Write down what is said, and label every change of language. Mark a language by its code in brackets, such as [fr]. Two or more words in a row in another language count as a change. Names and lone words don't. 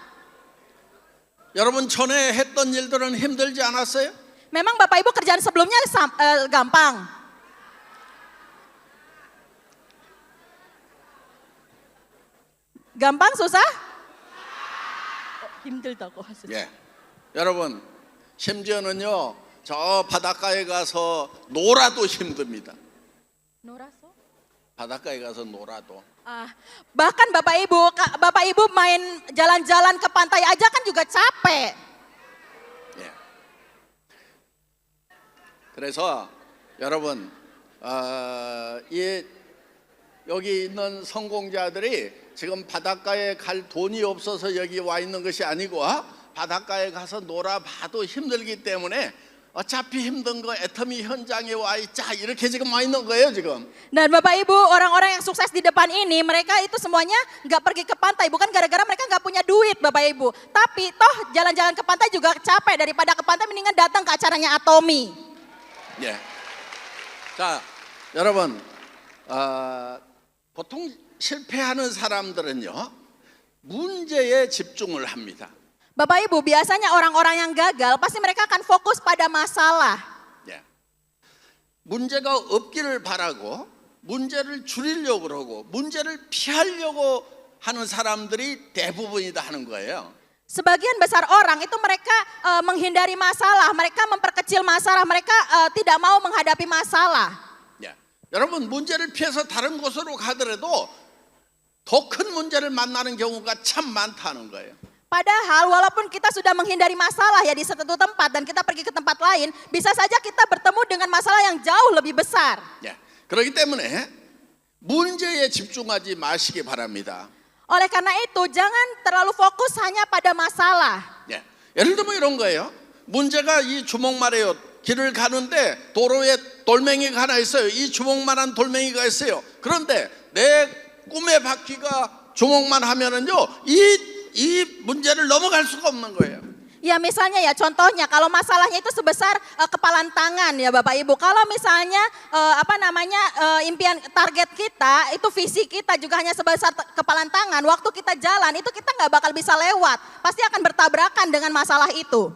[ko] 여러분 전에 했던 일들은 힘들지 않았어요? [id] Memang Bapak Ibu kerjaan sebelumnya gampang. Gampang susah? [ko] 힘들다고 하셨어요. 예. 여러분, 심지어는요, 저 바닷가에 가서 놀아도 힘듭니다. 놀았어? 바닷가에 가서 놀아도. [id] Bahkan Bapak Ibu main jalan-jalan ke pantai aja kan juga capek. [ko] 예. 그래서 여러분, 여기 있는 성공자들이 지금 바닷가에 갈 돈이 없어서 여기 와 있는 것이 아니고 바닷가에 가서 놀아봐도 힘들기 때문에 어차피 힘든 거 애터미 현장에 와 있자 이렇게 지금 와 있는 거예요 지금. [id] Dan Bapak Ibu orang-orang yang sukses di depan ini mereka itu semuanya nggak pergi ke pantai bukan gara-gara mereka nggak punya duit Bapak Ibu. Tapi toh jalan-jalan ke pantai juga capek daripada ke pantai mendingan datang ke acaranya Atomi. [ko] 예. 자 여러분 보통 실패하는 사람들은요 문제에 집중을 합니다. [id] Bapak Ibu biasanya orang-orang yang gagal pasti mereka akan fokus pada masalah. [ko] 예. 문제가 없기를 바라고 문제를 줄이려고 그러고 문제를 피하려고 하는 사람들이 대부분이다 하는 거예요. [id] Sebagian besar orang itu mereka menghindari masalah, mereka memperkecil masalah, mereka tidak mau menghadapi masalah. [ko] 예. 여러분 문제를 피해서 다른 곳으로 가더라도 더 큰 문제를 만나는 경우가 참 많다는 거예요. [id] Padahal walaupun kita sudah menghindari masalah ya di suatu tempat dan kita pergi ke tempat lain, bisa saja kita bertemu dengan masalah yang jauh lebih besar. [ko] 예. 그렇기 때문에 문제에 집중하지 마시기 바랍니다. [id] Oleh karena itu jangan terlalu fokus hanya pada masalah. [ko] 예. 예를 들면 이런 거예요. 문제가 이 주먹만해요. 길을 가는데 도로에 돌멩이가 하나 있어요. 이 주먹만한 돌멩이가 있어요. 그런데 내 꿈의 바퀴가 주먹만 하면은요 이 문제를 넘어갈 수가 없는 거예요. [id] Ya misalnya ya contohnya kalau masalahnya itu sebesar kepalan tangan ya Bapak Ibu. Kalau misalnya impian target kita itu visi kita juga hanya sebesar kepalan tangan. Waktu kita jalan itu kita nggak bakal bisa lewat. Pasti akan bertabrakan dengan masalah itu.